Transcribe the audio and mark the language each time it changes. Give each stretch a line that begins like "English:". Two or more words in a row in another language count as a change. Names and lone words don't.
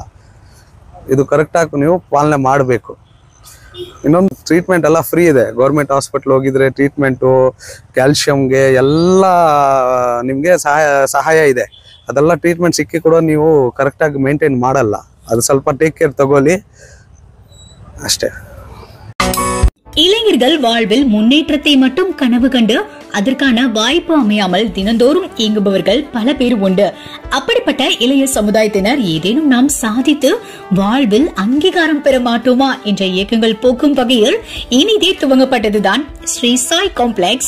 Kannada: ಇದು ಕರೆಕ್ಟಾಗಿ ನೀವು ಪಾಲನೆ ಮಾಡಬೇಕು. ಇನ್ನೊಂದು ಟ್ರೀಟ್ಮೆಂಟ್ ಎಲ್ಲ ಫ್ರೀ ಇದೆ.
English: government hospital
Kannada: ಹೋಗಿದ್ರೆ ಟ್ರೀಟ್ಮೆಂಟು, ಕ್ಯಾಲ್ಶಿಯಮ್ಗೆ ಎಲ್ಲ ನಿಮಗೆ ಸಹಾಯ ಇದೆ. ಅದೆಲ್ಲ ಟ್ರೀಟ್ಮೆಂಟ್ ಸಿಕ್ಕಿ ಕೂಡ ನೀವು ಕರೆಕ್ಟಾಗಿ ಮೇಂಟೈನ್ ಮಾಡಲ್ಲ. அது ಸ್ವಲ್ಪ
English: take care
Kannada: ತಗೊಳ್ಳಿ ಅಷ್ಟೇ.
Tamil: இளைஞர்கள் வாழ்வில் முன்னேற்றத்தை மட்டும் கனவு கண்டு அதற்கான வாய்ப்பு அமையாமல் தினந்தோறும் இயங்குபவர்கள் பல பேர் உண்டு. அப்படிப்பட்ட இளைய சமுதாயத்தினர் ஏதேனும் நாம் சாதித்து வாழ்வில் அங்கீகாரம் பெற மாட்டோமா என்ற இயக்கங்கள் போக்கும் வகையில் இனிதே துவங்கப்பட்டதுதான் ஸ்ரீ சாய் காம்ப்ளெக்ஸ்.